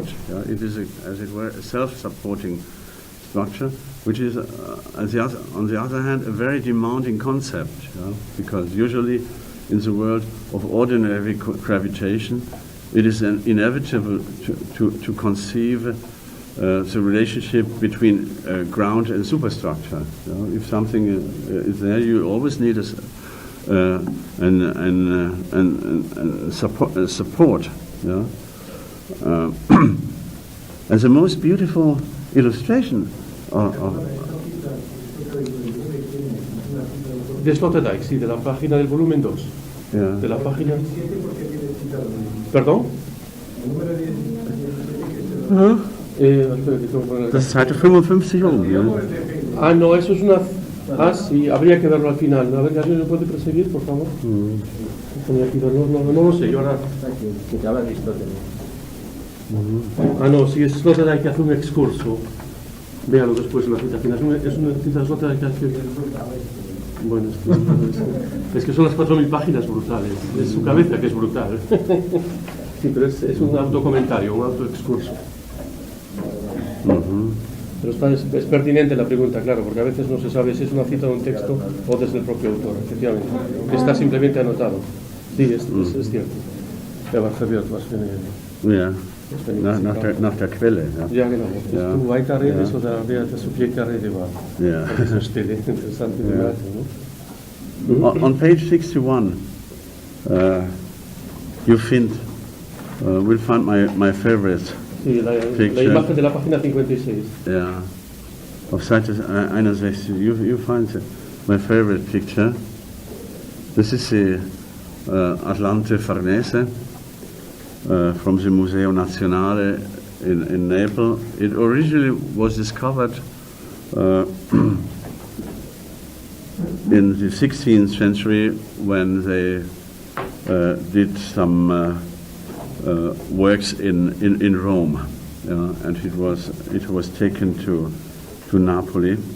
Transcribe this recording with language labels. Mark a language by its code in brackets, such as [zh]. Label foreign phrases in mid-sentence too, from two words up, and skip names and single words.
[en] It is, as it were, a self-supporting structure, which is, on the other hand, a very demanding concept, because usually in the world of ordinary gravitation, it is inevitable to conceive the relationship between ground and superstructure. If something is there, you always need a support. And the most beautiful illustration [es] de Sloterdijk, sí, de la página del volumen 2. De la página... ¿Perdón? [de] Das ist Seite 55 oben. [es] Ah, no, eso es una... Ah, sí, habría que verlo al final. A ver, ¿alguien lo puede proseguir, por favor? Tenía que verlo, no lo sé, yo ahora... Que te habla de Aristóteles. Ah, no, sí, es Sloterdijk que hace un excurso. Véalo después en la cita final. Es una cita de Sloterdijk que hace... Bueno, es que son las 4.000 páginas brutales. Es su cabeza que es brutal. Sí, pero es un autocomentario, un autoexcurso. Pero es pertinente la pregunta, claro, porque a veces no se sabe si es una cita de un texto o desde el propio autor, efectivamente. Está simplemente anotado. Sí, es cierto. [de] Ja, was verwirrt, was für eine... Ja, nach der Quelle. Ja, Ja, genau. Ja. Du weiterredest oder wer das Subjekt der Rede war. Ja. An dieser Stelle. Interessante Bemerkung. Ne? [en] On page 61, we'll find my favorite. [es] Sí, la imagen de la página 56. [en] Yeah, [de] auf Seite 61, [en] you find my favorite picture. This is the Atlante Farnese from the Museo Nazionale in Naples. It originally was discovered in the 16th century when they did some works in Rome, and it was taken to Napoli,